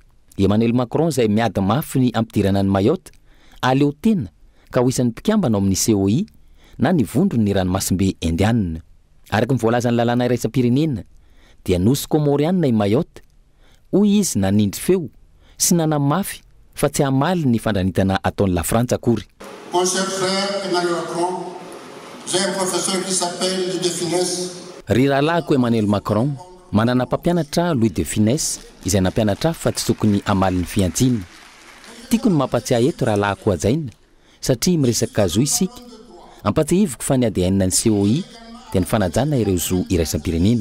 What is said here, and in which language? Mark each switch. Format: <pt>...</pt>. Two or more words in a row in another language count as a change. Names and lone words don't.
<mg>Emmanuel Macron izay miady mafy ny ampidirana ny Mayotte aleo tena ka ho isan'ny mpikambana amin'ny COI na ny vondrony ny ranomasimbe Indianina. Araka ny voalazan'ny lalàna iraisam-pirenena dia nosy Comorianina i Mayotte hoy izy nanindry feo sy nanamafy fa tsy hamaly ny fandranitana ataon'ny la Frantsa akory.</mg> <fr>Mon cher frère Emmanuel Macron, j'ai un professeur qui s'appelle Louis de Funès.</fr> <mg>Ry rahalahiko Emmanuel Macron, manana mpampianatra Louis de Funès izay nampianatra fa tsy tokony hamaly ny fiantsina. Tiako ny mampatsiahy eto rahalahiko ajaina satria miresaka zo isika. Ampatsiahiviko fa ny ADN ny COI dia ny fanajana ireo zo iraisam-pirenena.</mg>